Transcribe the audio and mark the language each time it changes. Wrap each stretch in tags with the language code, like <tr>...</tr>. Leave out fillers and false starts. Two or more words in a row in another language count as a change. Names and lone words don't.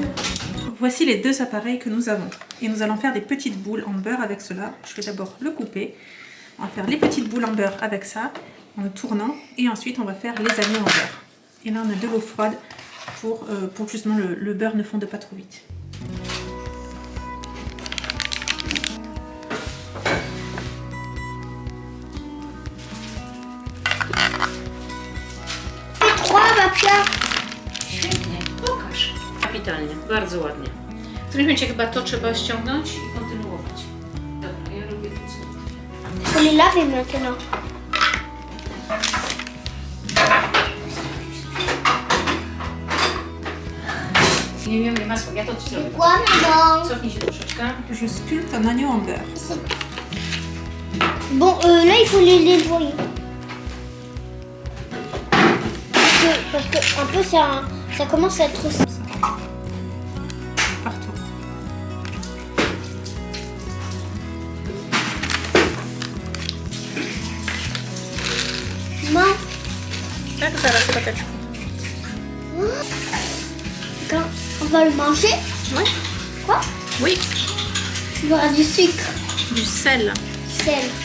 <fr>Voici les 2 appareils que nous avons. Et nous allons faire des petites boules en beurre avec cela. Je vais d'abord le couper. On va faire les petites boules en beurre avec ça, en le tournant. Et ensuite, on va faire les agneaux en beurre. Et là, on a de l'eau froide pour que justement le beurre ne fonde pas trop vite.</fr> <pl>Świetnie, pokaż. Kapitalnie, bardzo ładnie. W którymś momencie chyba to trzeba ściągnąć i kontynuować. Dobra, ja robię to co.</pl> <fr>On les lave maintenant.</fr> <pl>Nie wiem, masło, ja to ci zrobię.</pl> <fr>Quoi, maman?</fr> <pl>Cofnij się troszeczkę.</pl> <fr>Je sculpte un agneau en beurre. Bon, là il faut les nettoyer. Parce que un peu ça commence à être... Partout. Maman,</fr> <pl>Tak, zaraz pateczku.</pl> <fr>quand on va le manger, Oui. quoi? Oui, Il y aura du sucre, du sel. du sel.</fr>